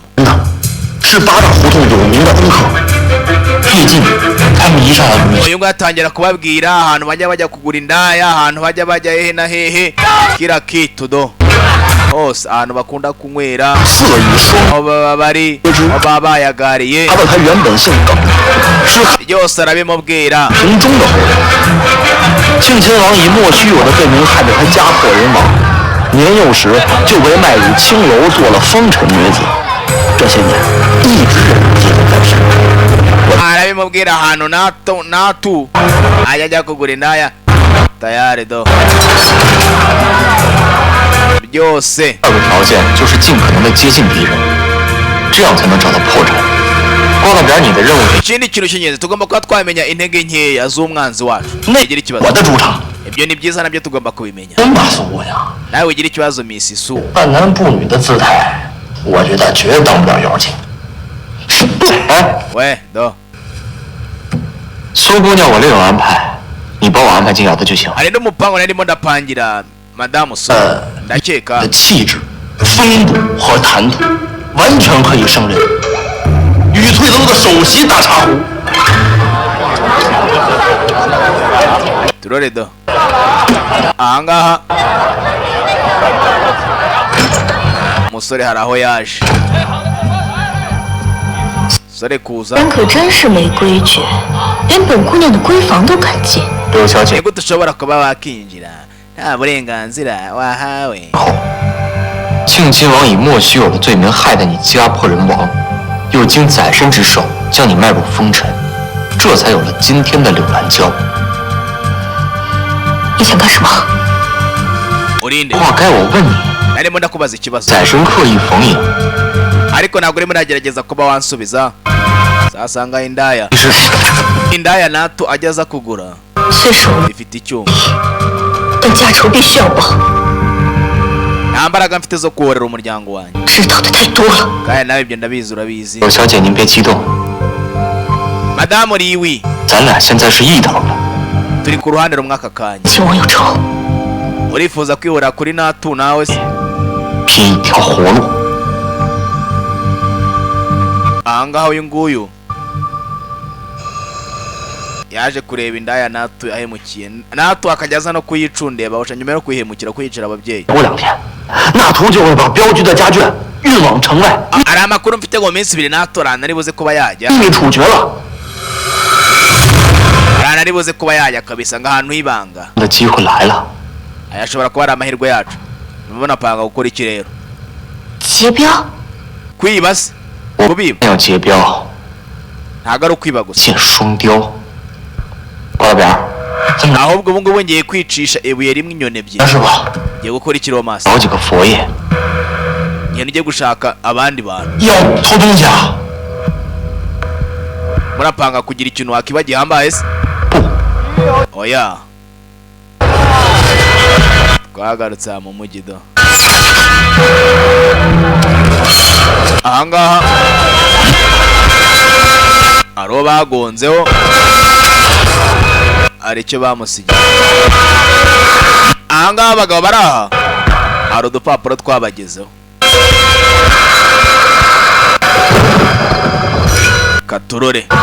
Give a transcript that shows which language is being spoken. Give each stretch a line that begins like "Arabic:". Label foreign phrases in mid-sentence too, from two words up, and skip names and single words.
Chinese: 真的是八大胡同有名的恩客。最近他迷上了女
Kinyarwanda: uyu ngatangira kubabwira ahantu bajya kugura indaya ahantu bajya hehe na hehe
Swahili: kila kitu
Kinyarwanda: do hose ahantu bakunda kunywera
Chinese: 色与双，
Kinyarwanda: aho baba bari aho baba bayagariye
Chinese: 他的他原本姓耿，是汉
Kinyarwanda: byose arabimubwira
Chinese: 平中的后人。庆亲王以莫须有的罪名害得他家破人亡，年幼时就被卖入青楼做了风尘女子，这些年一直记得在身。
Kinyarwanda: arabimubwira ahantu natu ajya kugura indaya tayari do byose
Chinese: 二个条件就是尽可能的接近敌人，这样才能找到破绽。挂到边你的任务
Kinyarwanda: ikindi kintu cy'ingenzi tugomba kuba twamenya intege nkeya z'umwanzi wacu
Chinese: 那
Kinyarwanda: igira ikibazo
Chinese: 我的主场，
Kinyarwanda: ibyo ni byiza nabyo tugomba kubimenya
Chinese: 真把苏姑娘
Kinyarwanda: nawe ugira ikibazo Miss Su
Chinese: 半男不女的姿态，我觉得绝当不了妖精。哎，
Kinyarwanda: we do
Chinese: 苏姑娘我另有安排，你帮我安排进衙的就行。
Kinyarwanda: hari n'umupango narimo ndapangira Madamu Su ndakeka
Chinese: 的气质、风度和谈吐，完全可以胜任宇翠楼的首席大茶壶。
Kinyarwanda: turore do ahangaha umusore hari aho yaje sore kuza
Chinese: 人可真是没规矩，连本姑娘的闺房都敢进。刘小姐
Kinyarwanda: nigute ushobora kuba wakinjira nta burenganzira wahawe
Chinese: 后，庆亲王以莫须有的罪名害得你家破人亡，又经宰身之手将你卖入风尘，这才有了今天的柳兰娇。你想干什么？
Kinyarwanda: urinde
Chinese: 话该我问你，
Kinyarwanda: narimo ndakubaza ikibazo
Chinese: 宰身刻意逢迎，
Kinyarwanda: ariko ntabwo urimo uragerageza kuba wansubiza sasanga indaya
Chinese: 你是
Kinyarwanda: indaya natu ajya aza kugura
Chinese: 虽是我，
Kinyarwanda: ifite icyuma
Chinese: 但家仇必须要报，
Kinyarwanda: nta mbaraga mfite zo kuhorera umuryango wanjye
Chinese: 知道的太多了。
Kinyarwanda: kandi nawe ibyo ndabizi urabizi
Chinese: 柳小姐您别激动，
Kinyarwanda: Madamu Liwi
Chinese: 咱俩现在是一头的，
Kinyarwanda: turi ku ruhande rumwe aka kanya
Chinese: 亲王有仇，
Kinyarwanda: urifuza kwihorera kuri natu nawe se
Chinese: 拼一条活路。
Kinyarwanda: ahangaha uyu nguyu yaje kureba indaya natu yahemukiye natu akajya aza no kuyicundeba bawusha nyuma yo kuyihemukira kuyicira ababyeyi
Chinese: 过2天，那图就会把镖局的家眷运往城外，
Kinyarwanda: hari amakuru mfite ngo mu minsi 2 natu arana aribuze kuba yajya
Chinese: 秘密处决了。
Kinyarwanda: arana aribuze kuba yajya kabisa ngo ahantu hibanga
Chinese: 的机会来了，
Kinyarwanda: ayashobora kuba ari amahirwe yacu mubona panga gukora iki rero
Chinese: 劫镖，
Kinyarwanda: kwiba se
Chinese: 我
Kinyarwanda: kubiba
Chinese: 要劫镖，
Kinyarwanda: ntabwo ari ukwiba gusa
Chinese: 见双雕。挂到边儿，
Kinyarwanda: ahubwo ubu ngubu ngiye kwicisha ibuye rimwe inyoni ebyiri
Chinese: 是吧？
Kinyarwanda: ngiye gukora ikiromasi
Chinese: 找几个佛爷，
Kinyarwanda: ngenda ujye gushaka abandi bantu
Chinese: 要偷东西啊？
Kinyarwanda: murapanga kugira ikintu wakiba gihambaye se
Chinese: 不，
Kinyarwanda: oya twagarutse aha mu mujyi do ahangaha hari uwo bagonzeho hari icyo bamusigiye ahangaha abagabo bari aha hari udupapuro twabagezeho katurore